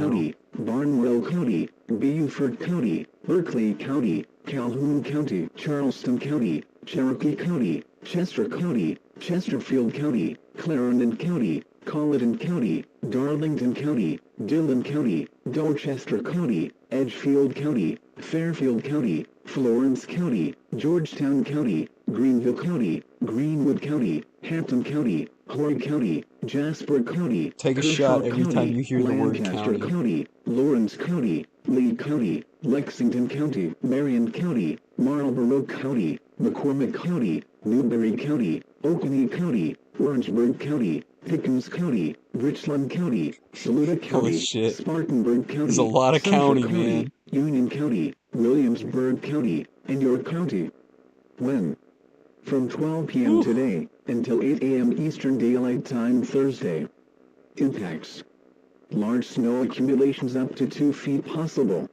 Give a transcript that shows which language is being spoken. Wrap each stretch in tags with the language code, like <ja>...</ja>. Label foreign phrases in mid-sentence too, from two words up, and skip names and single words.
<en>County, Barnwell County, Beaufort County, Berkeley County, Calhoun County, Charleston County, Cherokee County, Chester County, Chesterfield County, Clarendon County, Colleton County, Darlington County, Dillon County, Dorchester County, Edgefield County, Fairfield County, Florence County, Georgetown County, Greenville County, Greenwood County, Hampton County, Horry County, Jasper County, Take a Kershaw shot every County, time you hear the word Lancaster county. County, Lawrence County, Lee County, Lexington County, Marion County, Marlborough County, McCormick County, Newberry County, Oconee County, Orangeburg County, Pickens County, Richland County, Saluda Holy County, shit. Spartanburg County, There's a lot of Sumter county, County, man. Union County, Williamsburg County, and York County. When? From 12 p.m. today until 8 a.m. Eastern Daylight Time Thursday. Impacts. Large snow accumulations up to 2 feet possible.</en>